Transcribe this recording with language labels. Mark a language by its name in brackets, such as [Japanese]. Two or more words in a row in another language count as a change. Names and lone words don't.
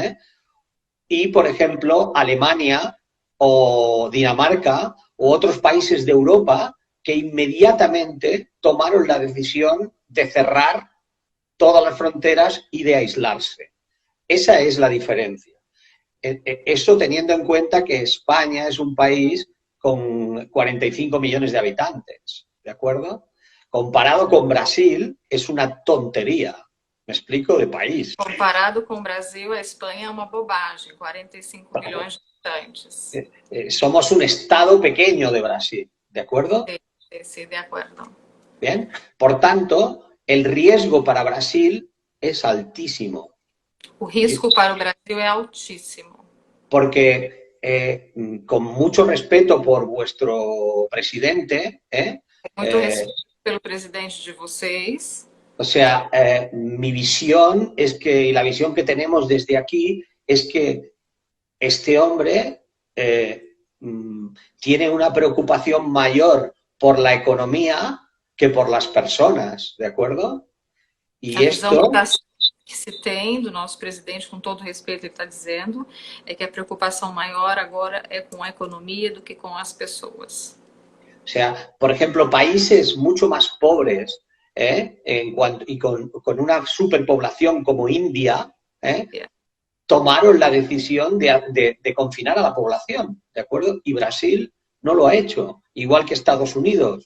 [Spanish] y, por ejemplo, Alemania o Dinamarca u otros países de Europa que inmediatamente tomaron la decisión de cerrar todas las fronteras y de aislarse. Esa es la diferencia. Eso teniendo en cuenta que España es un país con 45 millones de habitantes, ¿de acuerdo? Comparado con Brasil, es una tontería. ¿Me explico? De país. [Portuguese] Comparado com o Brasil, a Espanha é uma bobagem, 45 milhões de habitantes. [Spanish] Somos un estado pequeño de Brasil, ¿de acuerdo? Sí, de acuerdo. Bien, por tanto, el riesgo para Brasil es altísimo. [Portuguese] O risco para o Brasil é altíssimo. [Spanish] Porque, con mucho respeto por vuestro presidente, [Portuguese] muito respeito pelo presidente de vocês. [Spanish] O sea, mi visión es que, y la visión que tenemos desde aquí, es que este hombre tiene una preocupación mayor por la economía que por las personas, ¿de acuerdo? [Portuguese] A [Spanish] Y [Portuguese] visão [Spanish] esto, [Portuguese] que se tem do nosso presidente, com todo o respeito, ele está dizendo, é que a preocupação maior agora é com a economia do que com as pessoas. [Spanish] o sea, por ejemplo, países mucho más pobres y con una superpoblación como India, [Portuguese] É. [Spanish] tomaron la decisión de confinar a la población, ¿de acuerdo? Y Brasil no lo ha hecho, igual que Estados Unidos.